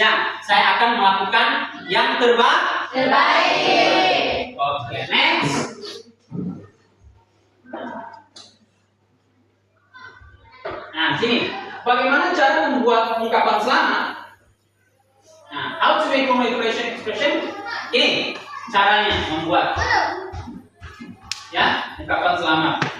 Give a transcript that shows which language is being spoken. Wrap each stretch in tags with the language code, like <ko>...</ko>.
<id>Ya, saya akan melakukan yang terbaik. Oke, next. Nah, sini. Bagaimana cara membuat ungkapan selamat?</id> <en>Nah, how to make congratulation expression?</en> <id>Ini caranya membuat ya ungkapan selamat.</id>